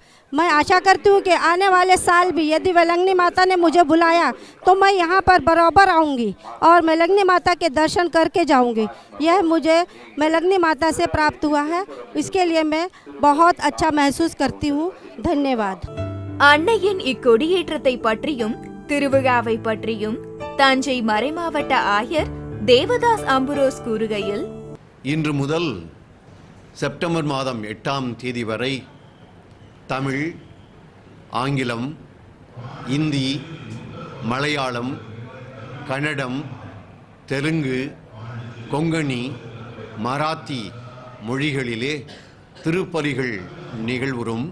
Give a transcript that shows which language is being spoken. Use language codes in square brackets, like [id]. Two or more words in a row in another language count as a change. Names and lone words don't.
[hi] मैं आशा करती हूँ कि आने वाले साल भी यदि वेलंगनी माता ने मुझे बुलाया तो मैं यहाँ पर बराबर आऊँगी और वेलंगनी माता के दर्शन करके जाऊँगी। यह मुझे वेलंगनी माता से प्राप्त हुआ है, इसके लिए मैं बहुत अच्छा महसूस करती हूँ। धन्यवाद। [ta] அன்னையின் இக்கொடியேற்றத்தை பற்றியும் திருவிழாவை பற்றியும் தஞ்சை மறைமாவட்ட ஆயர் தேவதாஸ் அம்புரோஸ் கூறுகையில், இன்று முதல் செப்டம்பர் மாதம் 8ஆம் தேதி வரை தமிழ், ஆங்கிலம், இந்தி, மலையாளம், கன்னடம், தெலுங்கு, கொங்கணி, மராத்தி மொழிகளிலே திருப்பலிகள் நிகழ்வுறும்.